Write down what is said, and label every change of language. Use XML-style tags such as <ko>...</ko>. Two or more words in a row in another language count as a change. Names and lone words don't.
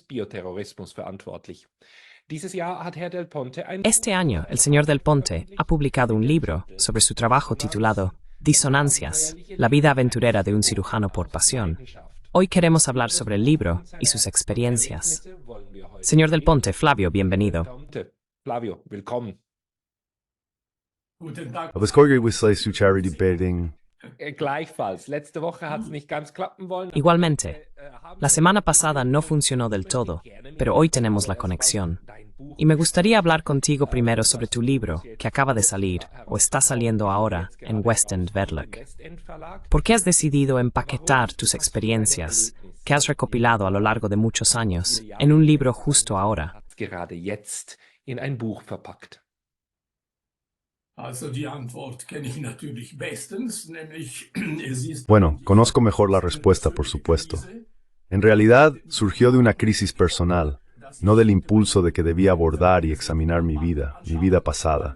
<es>Este año, el señor Del Ponte ha publicado un libro sobre su trabajo titulado Disonancias, la vida aventurera de un cirujano por pasión. Hoy queremos hablar sobre el libro y sus experiencias. Señor Del Ponte, Flavio, bienvenido. Flavio,</es> <de>willkommen. Gleichfalls. Letzte Woche hat es nicht ganz klappen wollen.</de> <es>Igualmente, la semana pasada no funcionó del todo, pero hoy tenemos la conexión. Y me gustaría hablar contigo primero sobre tu libro, que acaba de salir, o está saliendo ahora, en West End Verlag. ¿Por qué has decidido empaquetar tus experiencias, que has recopilado a lo largo de muchos años, en un libro justo ahora?</es> <de>Gerade jetzt in ein Buch verpackt.</de> <es>Bueno, conozco mejor la respuesta, por supuesto. En realidad, surgió de una crisis personal, no del impulso de que debía abordar y examinar mi vida pasada.</es>